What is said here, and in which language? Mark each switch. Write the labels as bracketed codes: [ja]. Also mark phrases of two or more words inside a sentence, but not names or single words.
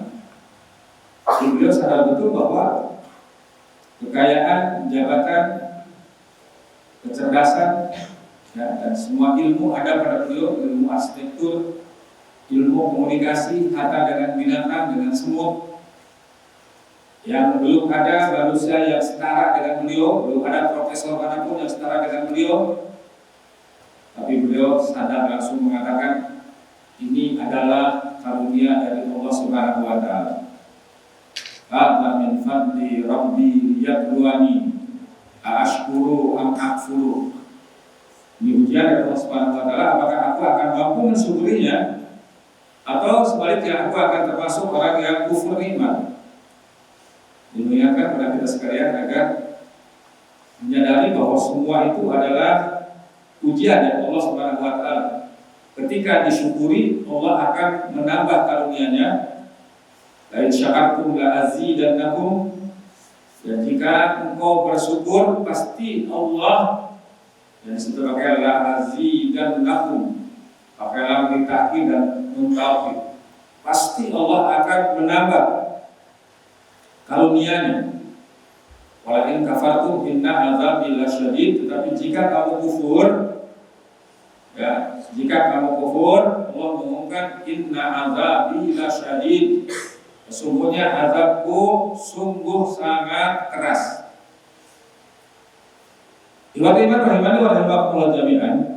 [id] Beliau sadar betul bahwa kekayaan, jabatan, kecerdasan, ya, dan semua ilmu ada pada beliau, ilmu arsitektur, ilmu komunikasi, kata dengan binatang, dengan semut, yang belum ada manusia yang setara dengan beliau, belum ada profesor manapun yang setara dengan beliau. Tapi beliau sadar langsung mengatakan, ini adalah karunia dari Allah [ar] سبحانه وتعالى. هذا من فضل ربي ليبلوني أأشكر أم أكفر. [id] Ini ujian dari Allah [ar] سبحانه وتعالى, [id] apakah aku akan mampu mensyukurinya, atau sebaliknya aku akan termasuk orang yang kufur nikmat. Dimuliakan pada kita sekalian agar menyadari bahwa semua itu adalah ujian dari Allah [ar] سبحانه وتعالى. [id] Ketika disyukuri, Allah akan menambah karunia-Nya. [ar] لئن شكرتم لأزيدنكم. [id] Dan jika engkau bersyukur, pasti Allah, dan situ pakai [ar] لأزيدنكم, [id] pakai [ar] لام تأكيد [id] dan [ar] نون توكيد, [id] pasti Allah akan menambah karunia-Nya. [ar] ولئن كفرتم إن عذابي لشديد. [id] Tetapi jika kamu kufur, ya, jika kamu kufur, Allah mengumumkan [ar] إن عذابي لشديد. [id] Sesungguhnya azabku sungguh sangat keras. [ar] إخوتي إيمان رحمني ورحمكم الله جميعا.